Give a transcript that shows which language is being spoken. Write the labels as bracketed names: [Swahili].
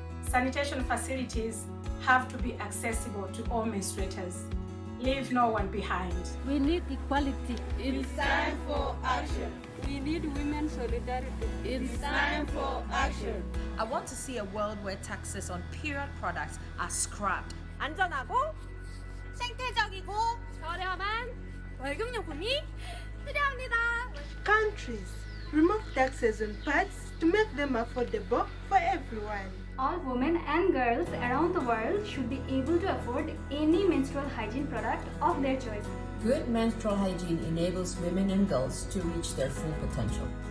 [English] Sanitation facilities have to be accessible to all menstruators. Leave no one behind. We need equality. It's time for action. We need women's solidarity. It's time for action. I want to see a world where taxes on period products are scrapped. [Korean] 안전하고 생태적이고 저렴한 월급요금이 필요합니다. [English] Countries remove taxes on pads to make them affordable for everyone. All women and girls around the world should be able to afford any menstrual hygiene product of their choice. Good menstrual hygiene enables women and girls to reach their full potential.